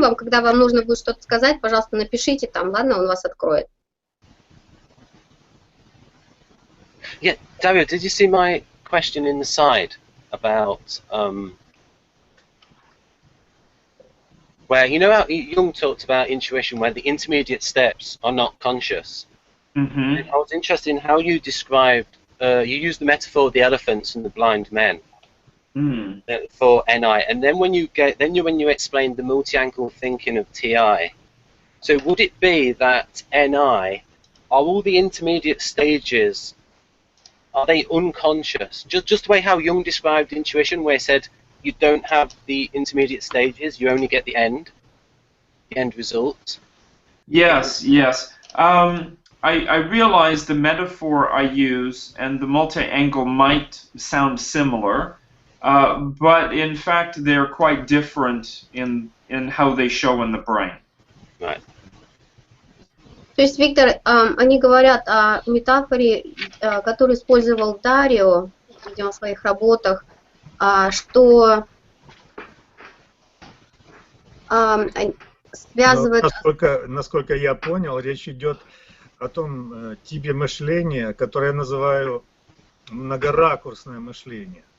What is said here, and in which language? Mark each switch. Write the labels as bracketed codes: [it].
[ru] Вам, когда вам нужно будет что-то сказать, пожалуйста, напишите там, ладно, он вас откроет. [en] Yeah, Dario, did you see my question in the side about where, you know how Jung talked about intuition, where the intermediate steps are not conscious? Mm-hmm. I was interested in how you described, you used the metaphor of the elephants and the blind men for NI, and then when you explained the multi-angle thinking of TI, so would it be that NI, are all the intermediate stages, are they unconscious? Just the way how Jung described intuition, where he said you don't have the intermediate stages, you only get the end result. Yes, yes. I realize the metaphor I use and the multi-angle might sound similar, but in fact they're quite different in how they show in the brain. Right. [ru] То есть, Виктор, они говорят о метафоре, которую использовал Дарио, видимо, в своих работах, что связывает... Насколько я понял, речь идет о том типе мышления, которое я называю многоракурсное мышление.